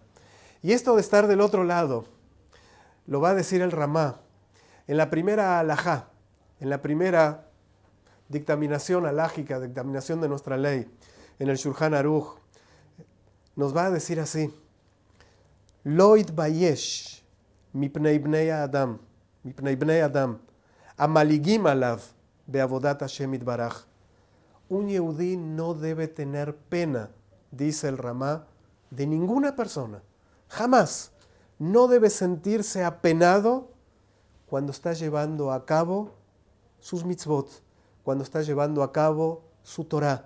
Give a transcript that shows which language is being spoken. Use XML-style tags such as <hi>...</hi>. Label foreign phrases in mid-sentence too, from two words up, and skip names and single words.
<es>Y esto de estar del otro lado, lo va a decir el Ramá. En la primera alajá, en la primera dictaminación alágica, dictaminación de nuestra ley, en el Shulchan Aruch, nos va a decir así:</es> <he>לא יתבייש מפני בני אדם המלעיגים עליו בעבודת השם יתברך.</he> <es>Un yehudí no debe tener pena, dice el Ramá, de ninguna persona. Jamás. No debe sentirse apenado cuando está llevando a cabo sus mitzvot, cuando está llevando a cabo su Torah.</es>